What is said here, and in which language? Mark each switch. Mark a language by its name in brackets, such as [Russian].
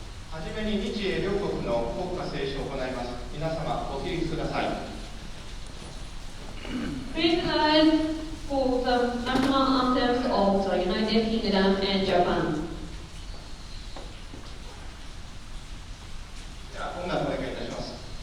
[Japanese] はじめに日英両国の国歌斉唱を行います。皆様ご起立ください。 [English] Please rise for the national anthems of the United Kingdom and Japan. [Japanese] では音楽をお願いいたします。